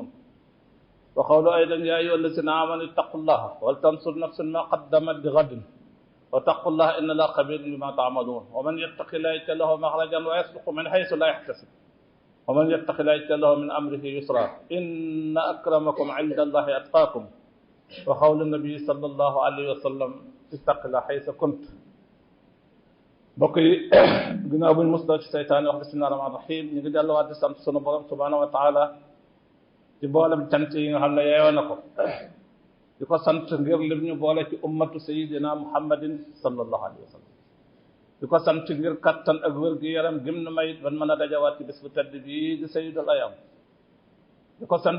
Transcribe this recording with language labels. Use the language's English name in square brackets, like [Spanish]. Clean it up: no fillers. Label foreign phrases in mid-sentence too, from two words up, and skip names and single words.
[Arabic] وقول أيضا: يا أيها الذين آمنوا اتقوا الله ولتنظر نفس ما قدمت لغد واتقوا الله إن الله خبير بما تعملون. ومن يتق الله يجعل له مخرجا ويرزقه من حيث لا يحتسب ومن يتق الله يجعل له من أمره يسرا إن أكرمكم عند الله أتقاكم. وقول النبي صلى الله عليه وسلم: اتق الله حيث كنت. [Wolof] mbokk yi ginnaaw buñ musla ci seytaane wax [Arabic] بسم الله الرحمن الرحيم [Wolof] ñu ngi delluwaat di sant sunu borom [Arabic] سبحانه وتعالى [Wolof] ci boolem cant yi nga xam ne yeeyoo na ko di ko sant ngir lim ñu boole ci [Arabic] أمة سيدنا محمد صلى الله عليه وسلم [Wolof] di ko sant ngir kattan ak wér gi yaram gim na may ban mën a dajawaat ci bis bu tedd bii di [Arabic] سيد الأيام [Wolof] di ko sant